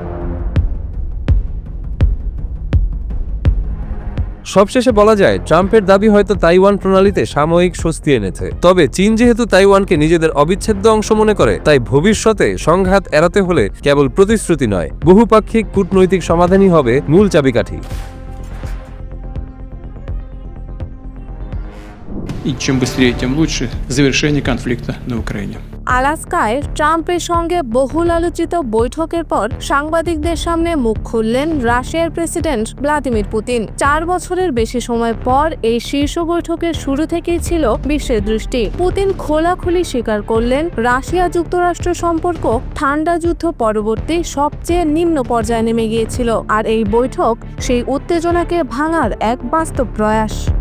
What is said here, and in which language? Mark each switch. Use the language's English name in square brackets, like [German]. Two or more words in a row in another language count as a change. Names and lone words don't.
[Bangla] সবশেষে বলা যায়, ট্রাম্পের দাবি হয়তো তাইওয়ান প্রণালীতে সাময়িক স্বস্তি এনেছে। তবে চীন যেহেতু তাইওয়ানকে নিজেদের অবিচ্ছেদ্য অংশ মনে করে, তাই ভবিষ্যতে সংঘাত এড়াতে হলে কেবল প্রতিশ্রুতি নয়, বহুপাক্ষিক কূটনৈতিক সমাধানই হবে মূল চাবিকাঠি। [Russian] И чем быстрее, тем лучше завершение конфликта на Украине. [Bangla] আলাস্কায় ট্রাম্পের সঙ্গে বহুল আলোচিত বৈঠকের পর সাংবাদিকদের সামনে মুখ খুললেন রাশিয়ার প্রেসিডেন্ট ভ্লাদিমির পুতিন। 4 বছরের বেশি সময় পর এই শীর্ষ বৈঠকের শুরু থেকেই ছিল বিশ্বের দৃষ্টি। পুতিন খোলাখুলি স্বীকার করলেন, রাশিয়া যুক্তরাষ্ট্র সম্পর্ক ঠান্ডা যুদ্ধ পরবর্তী সবচেয়ে নিম্ন পর্যায়ে নেমে গিয়েছিল, আর এই বৈঠক সেই উত্তেজনাকে ভাঙার এক বাস্তব প্রয়াস।